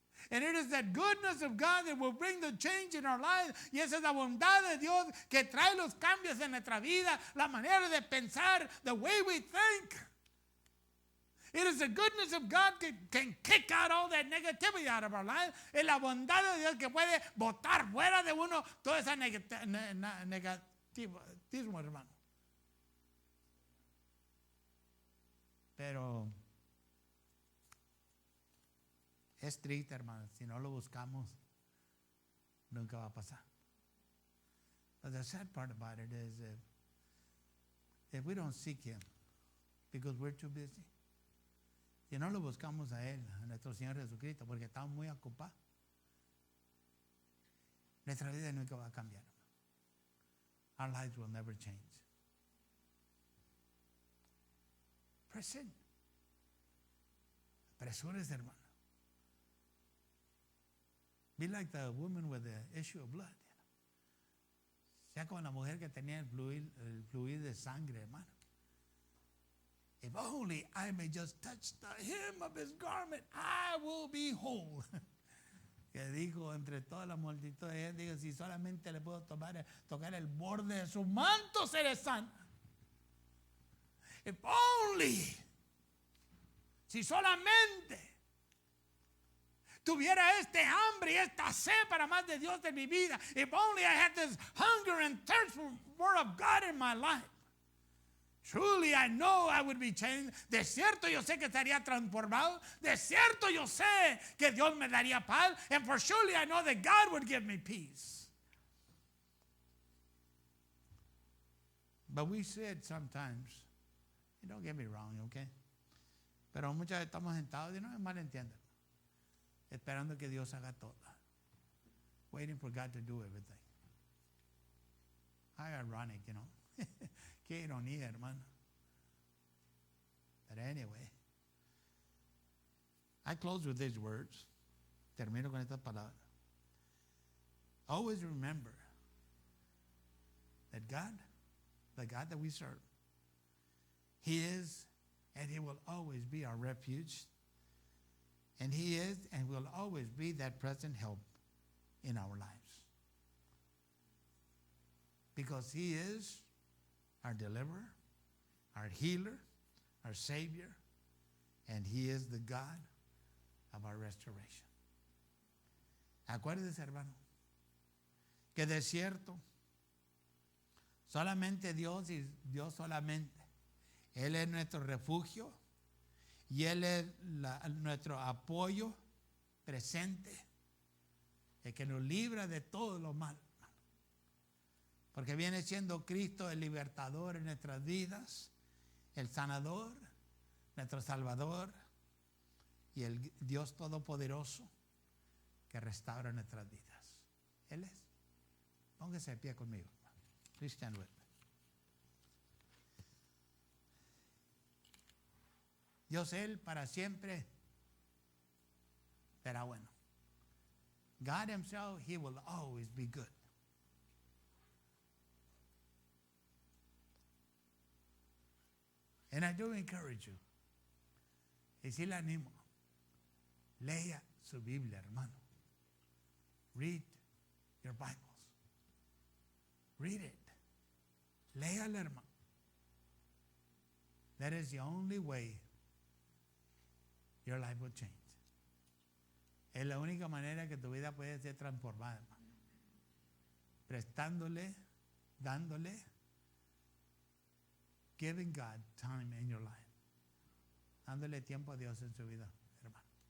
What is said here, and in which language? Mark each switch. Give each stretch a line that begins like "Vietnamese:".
English: And it is that goodness of God that will bring the change in our lives.
Spanish: Y esa es la bondad de Dios que trae los cambios en nuestra vida, la manera de pensar,
English: the way we think. It is the goodness of God that can kick out all that negativity out of our lives.
Spanish: Es la bondad de Dios que puede botar fuera de uno toda esa negativismo, hermano. Pero es triste, hermano. Si no lo buscamos, nunca va a pasar.
English: But the sad part about it is if we don't seek Him because we're too busy,
Spanish: si no lo buscamos a Él, a nuestro Señor Jesucristo, porque estamos muy ocupados, nuestra vida nunca va a cambiar.
English: Our lives will never change. Press in.
Spanish: Apresúrese, hermano.
English: Be like the woman with the issue of blood.
Spanish: Sea como la mujer que tenía el fluido de sangre, hermano.
English: If only I may just touch the hem of his garment, I will be whole.
Spanish: Que dijo entre toda la multitud, dijo, si solamente le puedo tocar el borde de su manto, seré sana.
English: If only,
Spanish: si solamente tuviera este hambre y esta sed para más de Dios en mi vida.
English: If only I had this hunger and thirst for the word of God in my life. Truly I know I would be changed.
Spanish: De cierto yo sé que estaría transformado. De cierto yo sé que Dios me daría paz.
English: And for surely I know that God would give me peace. But we said sometimes, don't get me wrong, okay?
Spanish: Pero muchas veces estamos sentados y no me malentiendan, esperando que Dios haga todo.
English: Waiting for God to do everything. How ironic, you know.
Spanish: Qué ironía, hermano.
English: But anyway, I close with these words.
Spanish: Termino con estas palabras.
English: Always remember that God, the God that we serve, He is and He will always be our refuge. And He is and will always be that present help in our lives. Because He is our deliverer, our healer, our Savior, and He is the God of our restoration.
Spanish: Acuérdese, hermano, que de cierto, solamente Dios y Dios solamente. Él es nuestro refugio y Él es nuestro apoyo presente, el que nos libra de todo lo malo. Porque viene siendo Cristo el libertador en nuestras vidas, el sanador, nuestro salvador y el Dios todopoderoso que restaura nuestras vidas. Él es. Póngase de pie conmigo.
English: Please stand with me.
Spanish: Dios, Él para siempre será bueno.
English: God Himself, He will always be good. And I do encourage you.
Spanish: Y sí le animo. Lea su Biblia, hermano.
English: Read your Bibles. Read it.
Spanish: Léala, hermano.
English: That is the only way your life will change.
Spanish: Es la única manera que tu vida puede ser transformada, hermano. Prestándole, dándole,
English: giving God time in your life.
Spanish: Dándole tiempo a Dios en su vida, hermano.